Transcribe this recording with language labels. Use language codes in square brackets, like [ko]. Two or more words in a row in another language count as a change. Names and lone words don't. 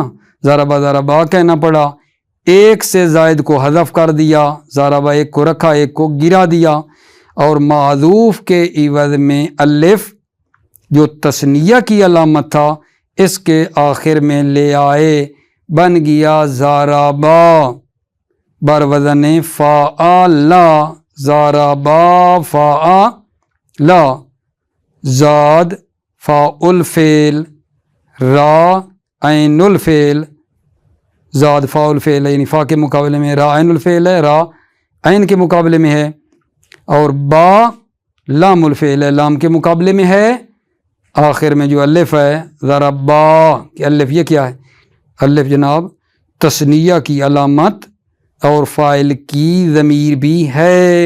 [ur] ضربا ضربا کہنا پڑا، ایک سے زائد کو حذف کر دیا. ضربا ایک کو رکھا، ایک کو گرا دیا، اور معذوف کے عوض میں الف جو تثنیہ کی علامت تھا اس کے آخر میں لے آئے، بن گیا ضربا بر وزن فعلا. [ar] ضربا فعلا، زاد فاعل فعل، را عین الفعل. زاد فاعل فعل [ur] یعنی فا کے مقابلے میں [ar] را عین الفعل [ur] ہے، را عین کے مقابلے میں ہے، اور با [ar] لام الفعل [ur] ہے، لام کے مقابلے میں ہے. آخر میں جو الف ہے ضربا کہ الف یہ کیا ہے؟ الف جناب تثنیہ کی علامت اور فاعل کی ضمیر بھی ہے.